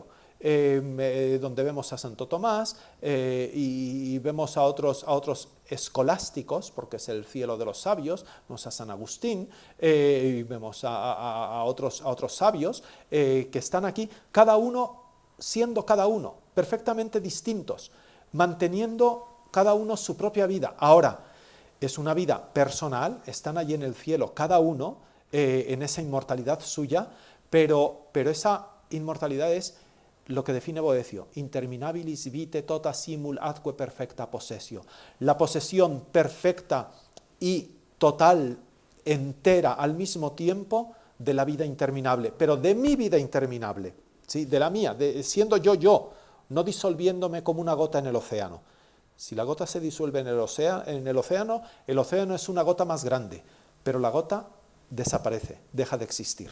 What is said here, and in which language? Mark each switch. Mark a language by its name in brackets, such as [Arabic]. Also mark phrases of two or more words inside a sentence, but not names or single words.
[Spanish] Donde vemos a Santo Tomás y vemos a otros escolásticos, porque es el cielo de los sabios, vemos a San Agustín, y vemos a otros sabios que están aquí, cada uno siendo cada uno, perfectamente distintos, manteniendo cada uno su propia vida. Ahora, es una vida personal, están allí en el cielo cada uno en esa inmortalidad suya, pero esa inmortalidad es lo que define Boecio: [Latin] interminabilis vitae tota simul atque perfecta possessio. [Spanish] La posesión perfecta y total, entera, al mismo tiempo, de la vida interminable, pero de mi vida interminable, ¿sí? De la mía, siendo yo, no disolviéndome como una gota en el océano. Si la gota se disuelve en el océano es una gota más grande, pero la gota desaparece, deja de existir.